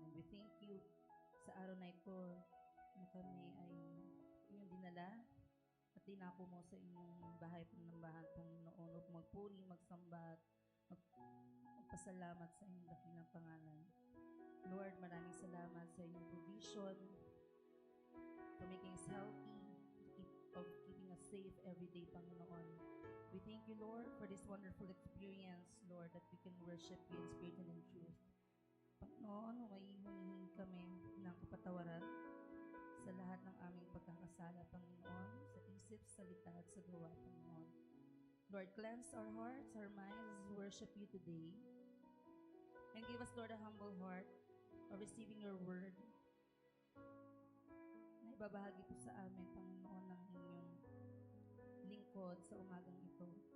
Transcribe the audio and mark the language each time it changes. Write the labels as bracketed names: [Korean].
[English] And we thank you [Filipino] sa araw na ito na kami ay inyong dinala at dinako mo sa inyong bahay panambahan, Panginoon, upang magpuri, magsamba at magpasalamat sa inyong dakilang pangalan. [English] Lord, [Filipino] maraming salamat sa inyong [English] provision for making us healthy, keeping us safe every day, Panginoon. We thank you, Lord, for this wonderful experience, Lord, that we can worship you in spirit and in truth. [Filipino] Panginoon, humihingi kami ng kapatawaran sa lahat ng aming pagkakasala, Panginoon, sa isip, salita, at sa gawa, Panginoon. [English] Lord, cleanse our hearts, our minds, as we worship you today. And give us, Lord, a humble heart of receiving your word [Filipino] na ibabahagi po sa amin, Panginoon, ng inyong lingkod sa umagang ito.